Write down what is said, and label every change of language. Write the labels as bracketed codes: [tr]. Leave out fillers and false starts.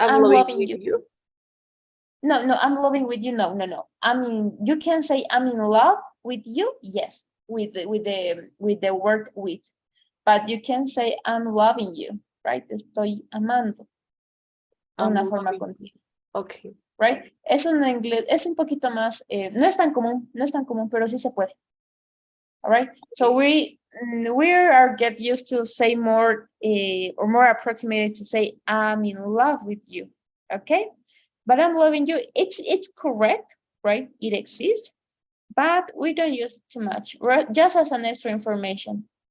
[en] I'm loving you. you. No, I'm loving with you. No. I mean, you can say I'm in love with you. Yes, with the word with, but you can say I'm loving you, right? [es] Estoy amando. Una forma continua. [en] Okay. Right? [es] Eso en inglés es un poquito más, no es tan común, pero sí se puede. [en] All right. So we are get used to say more or more approximated to say I'm in love with you. Okay. But I'm loving you. It's correct, right? It exists. but we don't use too much, right? Just as an extra information.